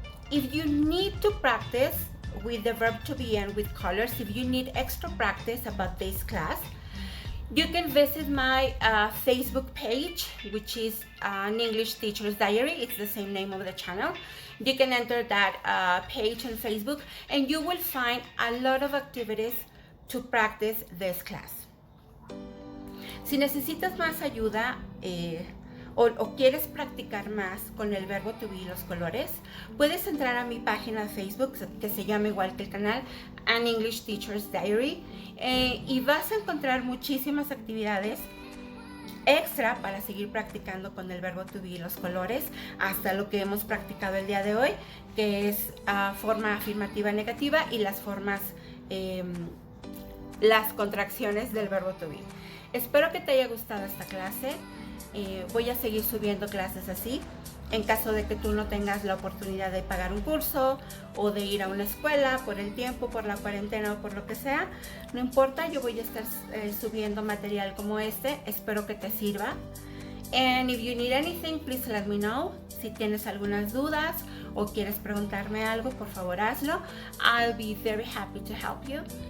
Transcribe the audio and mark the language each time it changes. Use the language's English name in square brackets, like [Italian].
[English] If you need to practice with the verb to be and with colors, if you need extra practice about this class, you can visit my Facebook page, which is an English Teacher's Diary. It's the same name of the channel. You can enter that page on Facebook and you will find a lot of activities to practice this class. [Spanish] Si necesitas más ayuda o quieres practicar más con el verbo to be y los colores, puedes entrar a mi página de Facebook que se llama igual que el canal, An English Teacher's Diary, y vas a encontrar muchísimas actividades extra para seguir practicando con el verbo to be y los colores hasta lo que hemos practicado el día de hoy, que es forma afirmativa negativa y las formas, las contracciones del verbo to be. Espero que te haya gustado esta clase. Voy a seguir subiendo clases así. En caso de que tú no tengas la oportunidad de pagar un curso o de ir a una escuela por el tiempo, por la cuarentena o por lo que sea, no importa, yo voy a estar subiendo material como este. Espero que te sirva. [English] And if you need anything, please let me know. [Spanish] Si tienes algunas dudas o quieres preguntarme algo, por favor hazlo. [English] I'll be very happy to help you.